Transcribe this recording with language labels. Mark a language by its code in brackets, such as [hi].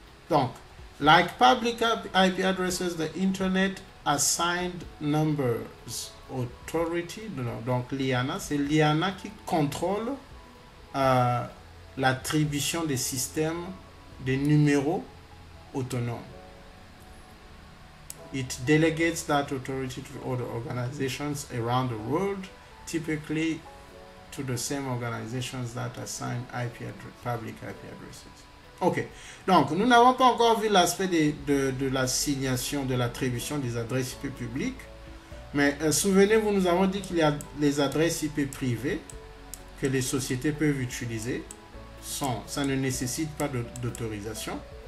[fr] Donc, [en] like public IP addresses, the Internet Assigned Numbers Authority, [fr] donc l'IANA, c'est l'IANA qui contrôle l'attribution des systèmes, des numéros autonomes. [en] It delegates that authority to other organizations around the world, typically to the same organizations that assign public IP addresses. [fr] Ok, donc nous n'avons pas encore vu l'aspect de l'assignation, de l'attribution des adresses IP publiques, mais souvenez-vous, nous avons dit qu'il y a les adresses IP privées que les sociétés peuvent utiliser, ça ne nécessite pas d'autorisation.